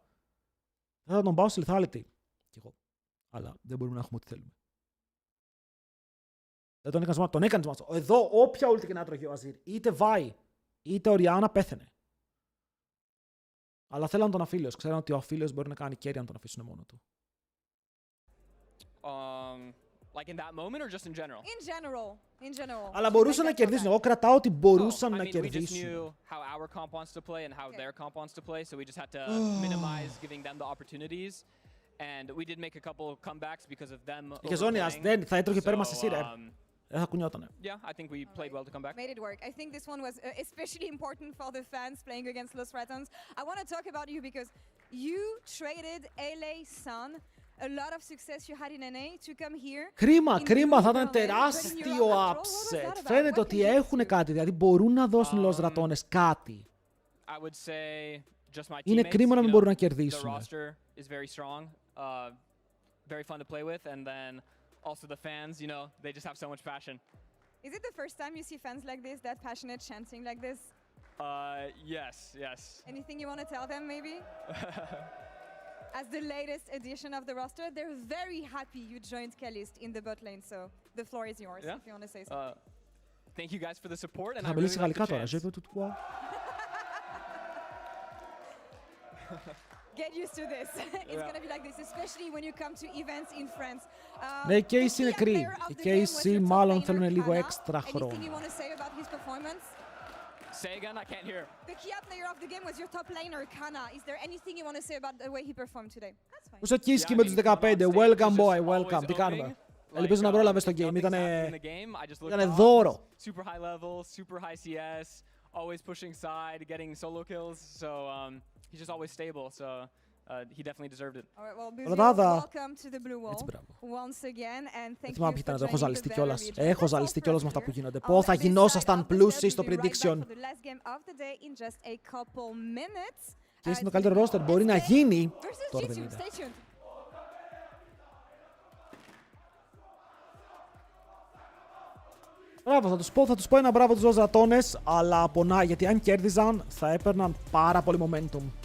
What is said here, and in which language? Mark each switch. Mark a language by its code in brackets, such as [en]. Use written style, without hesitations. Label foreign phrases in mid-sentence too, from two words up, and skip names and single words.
[el] Θα τον πάω σε lethality. Κι εγώ. Αλλά δεν μπορούμε να έχουμε ό,τι θέλουμε. Δεν τον έκανε τον έκανε μάτσο. Εδώ, όποια ult και να τρώγει ο Αζίρ, είτε Βάη, είτε ο Ριάννα, πέθαινε. Αλλά θέλαν τον Αφίλιος. Ξέραν ότι ο Αφίλιος μπορεί να κάνει carry αν τον αφήσουν μόνο του. [en] Like in that moment or just in general? In general. [el] Αλλά μπορούσαν να κερδίσουν. Εγώ κρατάω ότι μπορούσαν να κερδίσουν. [en] We just knew how our comp wants to play and how their comp wants to play, so we just had to minimize giving them the opportunities. And we did make a couple comebacks because of them. [el] Και Ζώνιας δεν θα έτρωγε πέρμα σε σειρά. Δεν θα κουνιότανε. [en] Yeah, I think we played well to come back. Made it work. I think this one was especially important for the fans playing against Los Ratons. I want to talk about you because you traded LA Sun. A lot of success you had in NA to come here. [el] Κρίμα, θα ήταν τεράστιο upset. Φαίνεται ότι έχουν κάτι, δηλαδή μπορούν να δώσουν Los Ratones κάτι. [en] I would say just my [el] Είναι κρίμα να μην μπορούν να [en] The [el] κερδίσουν. [en] roster is very strong, very fun to play with, and then also the fans, you know, they just have so much passion. Is it the first time you see fans like this, that passionate chanting like this? Yes. Anything you want to tell them, maybe? As the latest addition of the roster, they're very happy you joined Kalist in the bot lane, so the floor is yours if you want to say something. Thank you guys for the support, and I [el] Θα [en] really [el] μιλήσει [en] like [el] γαλλικά [en] the [el] τώρα. [en] chance. [fr] Je veux tout toi. [en] Get used to this. It's gonna be like this, especially when you come to events in France. [el] Ναι, και οι είναι κρύ. Οι KC μάλλον θέλουν λίγο έξτρα χρόνο. [en] Anything you want to say about his performance? Say again, I can't hear. The key player of the game was your top laner, Kana. Is there anything you want to say about the way he performed today? That's fine. [el] Πώς εκείσκει με τους 15. [en] Welcome boy, welcome. [el] Τι κάνουμε. Ελπίζω να πρόλαβες το game. Ήτανε δώρο. [en] Super high level, super high CS, always pushing side, getting solo kills. So he's just always stable. So he definitely deserved it. All right, well, Buzio, welcome to the blue wall once again, and thank you for [el] Έχω [en] joining [el] ζαλιστεί [en] the [el] κιόλας. [en] very [el] Έχω ζαλιστεί κιόλας με αυτά που γίνονται. Πώς θα γινόσασταν πλούσιοι στο prediction. Και είναι το καλύτερο roster μπορεί να γίνει. Τώρα δεν είναι. Μπράβο, θα τους πω ένα μπράβο τους Los Ratones, αλλά πονάει γιατί αν κέρδιζαν θα έπαιρναν πάρα πολύ momentum.